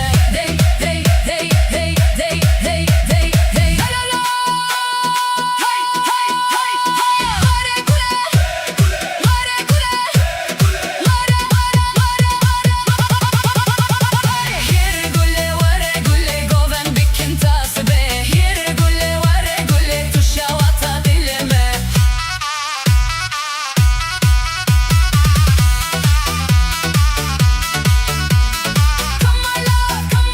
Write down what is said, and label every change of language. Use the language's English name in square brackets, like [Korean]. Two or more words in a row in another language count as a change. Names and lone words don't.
[Kurdish] Dey, dey, dey, dey, dey, dey, dey, dey. La la la. Hay, hay, hay, hay. Vare gule, vare gule, vare, vare, vare, vare. Here güle vare güle goven bikin tasbe. Here güle vare güle tuşa vata dileme. [English] Come my love,